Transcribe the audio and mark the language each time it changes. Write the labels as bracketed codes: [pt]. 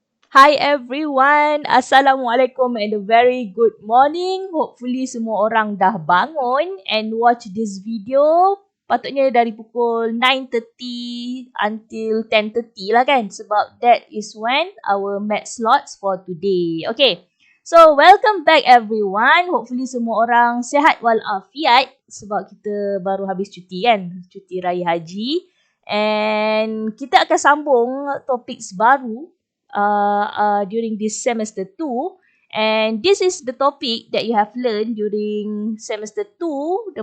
[en] Hi everyone, Assalamualaikum and a very good morning. Hopefully [ms] semua orang dah bangun [en] and watch this video. [ms] Patutnya dari pukul 9:30 until 10:30 lah kan. Sebab [en] that is when our math slots for today. Okay, so welcome back everyone. Hopefully [ms] semua orang sihat walafiat sebab kita baru habis cuti kan. Cuti raya haji. [en] And [ms] kita akan sambung topik baru [en] during this semester 2, and this is the topic that you have learned during semester 2.